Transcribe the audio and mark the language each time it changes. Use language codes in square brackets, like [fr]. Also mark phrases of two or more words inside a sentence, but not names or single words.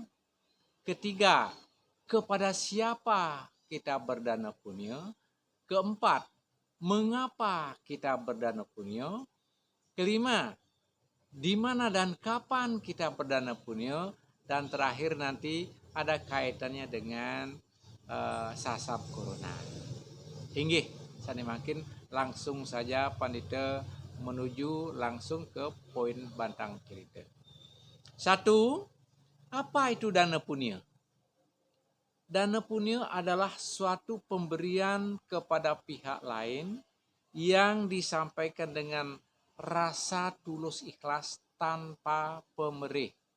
[id] Ketiga, kepada siapa kita berdana punya? Keempat, mengapa kita berdana punya? Kelima, di mana dan kapan kita berdana punya? Dan terakhir nanti ada kaitannya dengan sasab corona. [ban] Inggih, sani makin [id] langsung saja pandita menuju langsung ke poin bantang cerita. Satu, apa itu dana punya? Dana punya adalah suatu pemberian kepada pihak lain yang disampaikan dengan rasa tulus ikhlas tanpa pemerih.